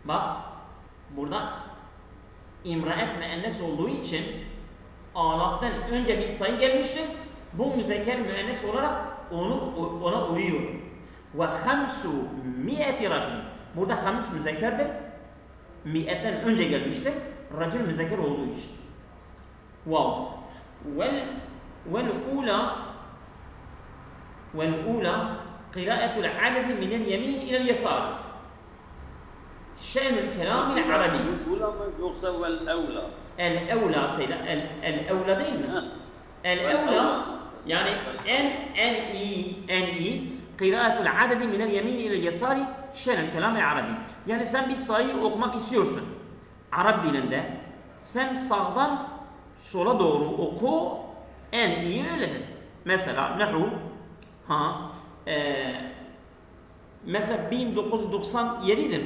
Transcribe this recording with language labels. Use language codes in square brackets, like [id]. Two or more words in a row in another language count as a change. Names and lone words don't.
[tr] Bak Burada imraet müennes olduğu için alaftan önce bir sayı gelmiştir. Bu müzekker müennes olarak ona uyuyor. [ar] و 500 رجل. [tr] Burada hams müzekkerdir. Mi'etten önce gelmiştir. Racul müzekker olduğu için. Wow. [ar] والأولى قراءة العدد من اليمين إلى اليسار. شأن الكلام العربي. الأولى yoksa والأولى. الأولى سيدنا الأولى [tr] değil mi? [ar] الأولى [tr] yani en iyi [ar] قراءة العدد من اليمين إلى اليسار شأن الكلام العربي. [tr] Yani sen bir sayıyı okumak istiyorsun. Arap dilinde sen sağdan sola doğru oku, en iyi öyledir. Mesela nehu mesela 1997'dir.